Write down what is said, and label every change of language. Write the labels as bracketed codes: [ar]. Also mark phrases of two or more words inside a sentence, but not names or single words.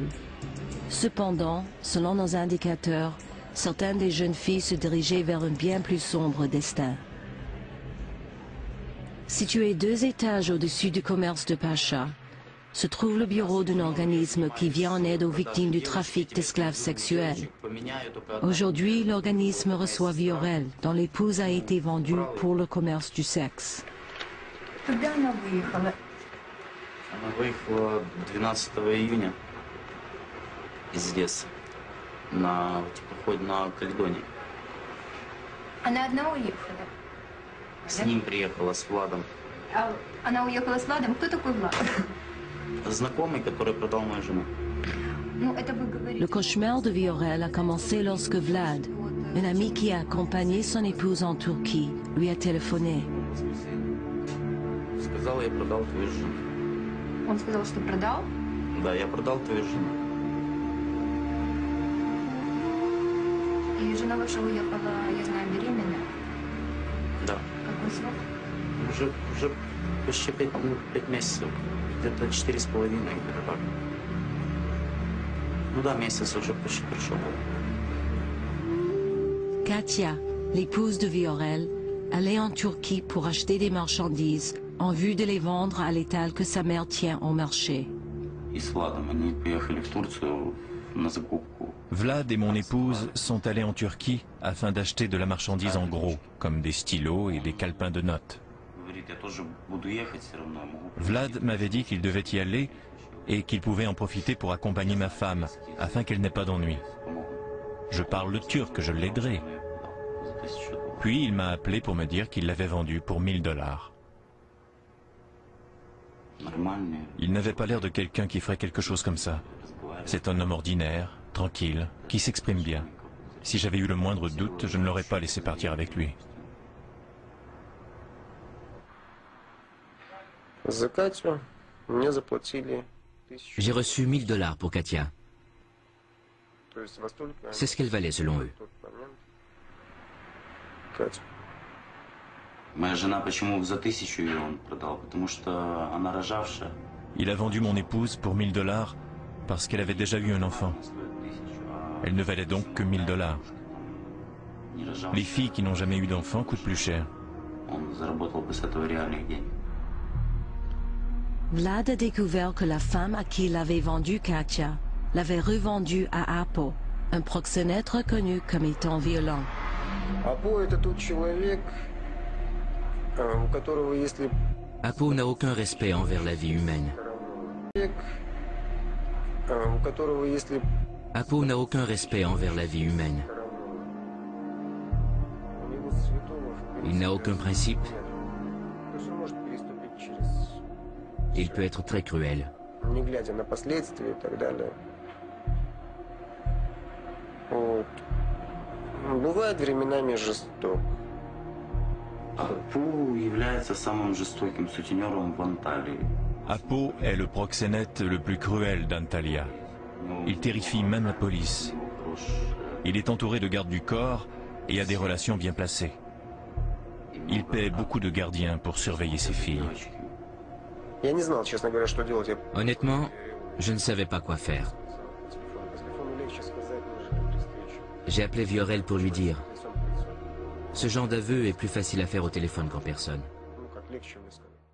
[fr] Cependant, selon nos indicateurs, certaines des jeunes filles se dirigeaient vers un bien plus sombre destin. Situé 2 étages au-dessus du commerce de Pacha, se trouve le bureau d'un organisme qui vient en aide aux victimes du trafic d'esclaves sexuels. Aujourd'hui, l'organisme reçoit Viorel, dont l'épouse a été vendue pour le commerce du sexe. [ru] Когда она выехала? Она выехала 12 июня из леса на теплоходе на Каледонии. Она одна уехала? С ним приехала, с Владом. А она уехала с Владом? Кто такой Влад? Знакомый, который продал мою жену. Ну, это вы говорите. [fr] Le cauchemar de Viorel a commencé lorsque Vlad, un ami qui a accompagné son épouse en Turquie, lui a téléphoné. [ru] Сказал, я продал твою жену. Он сказал, что продал? Да, я продал твою жену. И жена ваша уехала, я знаю, беременная. Да. Какой срок? Уже почти 5 месяцев. Где-то 4,5, где-то так. Ну да, месяц уже почти пришел. [fr] Katia, l'épouse de Viorel, allait en Turquie pour acheter des marchandises en vue de les vendre à l'étal que sa mère tient au marché. [ru] И с Владом они поехали в Турцию на закупку. [fr] Vlad et mon épouse sont allés en Turquie afin d'acheter de la marchandise en gros, comme des stylos et des calepins de notes. [ru] Говорит, я тоже буду ехать все равно. [fr] Vlad m'avait dit qu'il devait y aller et qu'il pouvait en profiter pour accompagner ma femme, afin qu'elle n'ait pas d'ennui. Je parle le turc, je l'aiderai. Puis il m'a appelé pour me dire qu'il l'avait vendu pour $1000. Il n'avait pas l'air de quelqu'un qui ferait quelque chose comme ça. C'est un homme ordinaire, tranquille, qui s'exprime bien. Si j'avais eu le moindre doute, je ne l'aurais pas laissé partir avec lui. [ru] За Катю мне заплатили [fr] J'ai reçu $1000 pour Katia. [ru] То есть во столько [fr] C'est ce qu'elle valait selon eux. [ru] в тот момент. Катя. Моя жена почему за 1000 ее он продал? Потому что она рожавшая. [fr] Il a vendu mon épouse pour $1000 parce qu'elle avait déjà eu un enfant. Elle ne valait donc que $1000. Les filles qui n'ont jamais eu d'enfant coûtent plus cher. [ru] Он заработал бы с этого реальных денег. [fr] Vlad a découvert que la femme à qui il avait vendu Katia l'avait revendue à Apo, un proxénète reconnu comme étant violent. [ru] Апо это тот человек, у которого если [fr] Apo n'a aucun respect envers la vie humaine. [ru] у которого если [fr] Apo n'a aucun respect envers la vie humaine. [ru] у него святого в [fr] Il n'a aucun principe. [ru] то есть он может переступить через, [fr] Il peut être très cruel. [ru] не глядя на последствия и так далее. Вот. Бывает временами жесток. Апу является самым жестоким сутенером в Анталии. [fr] Apo est le proxénète le plus cruel d'Antalya. Il terrifie même la police. Il est entouré de gardes du corps et a des relations bien placées. Il paie beaucoup de gardiens pour surveiller ses filles. [ru] Я не знал, честно говоря, что делать. Я [fr] Honnêtement, je ne savais pas quoi faire. [ru] по телефону легче сказать, нежели при встрече. [fr] J'ai appelé Viorel pour lui dire. [ru] Лицом к лицу. [fr] Ce genre d'aveu est plus facile à faire au téléphone qu'en personne. [ru] Ну, как легче мне сказать.